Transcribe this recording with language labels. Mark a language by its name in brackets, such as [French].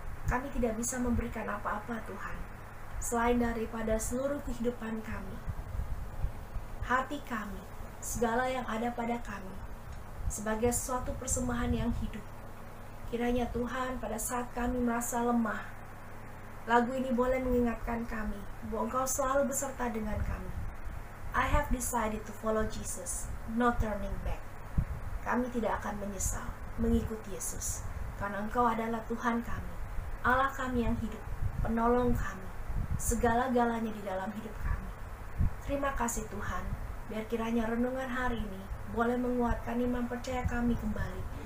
[Indonesian] Kami tidak bisa memberikan apa-apa Tuhan, selain daripada seluruh kehidupan kami, hati kami, segala yang ada pada kami, sebagai suatu persembahan yang hidup. Kiranya Tuhan, pada saat kami merasa lemah, lagu ini boleh mengingatkan kami bahwa Engkau selalu beserta dengan kami. [English] I have decided to follow Jesus, no turning back. [Indonesian] Kami tidak akan menyesal mengikuti Yesus, karena Engkau adalah Tuhan kami, Allah kami yang hidup, penolong kami, segala-galanya di dalam hidup kami. Terima kasih Tuhan, biar kiranya renungan hari ini boleh menguatkan iman percaya kami kembali.